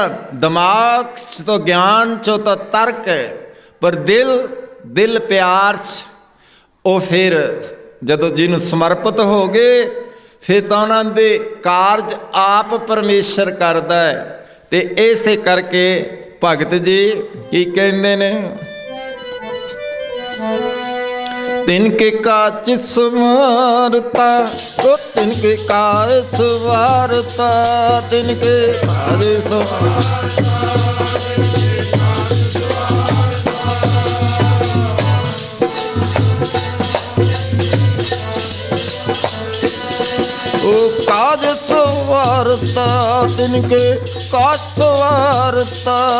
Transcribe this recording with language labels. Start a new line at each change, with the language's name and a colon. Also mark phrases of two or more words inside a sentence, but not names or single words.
Punjabi: ਦਿਮਾਗ 'ਚ ਤਾਂ ਗਿਆਨ 'ਚੋਂ ਤਾਂ ਤਰਕ ਹੈ, ਪਰ ਦਿਲ ਪਿਆਰ 'ਚ ਉਹ ਫਿਰ ਜਦੋਂ ਜਿਹਨੂੰ ਸਮਰਪਿਤ ਹੋ ਗਏ, ਫਿਰ ਤਾਂ ਉਹਨਾਂ ਦੇ ਕਾਰਜ ਆਪ ਪਰਮੇਸ਼ਰ ਕਰਦਾ ਹੈ। ਤੇ ਇਸੇ ਕਰਕੇ ਭਗਤ ਜੀ ਕੀ ਕਹਿੰਦੇ ਨੇ? ਤਿਨਕੇ ਕਾਜ ਸਵਾਰਤਾ, ਓ ਤਿਨਕੇ ਕਾਜ ਸਵਾਰਤਾ, ਤਿਨਕੇ ਕਾਜ ਓ ਕਾਜ ਸਵਾਰਤਾ, ਤਿਨਕੇ ਕਾਜ ਸਵਾਰਤਾ।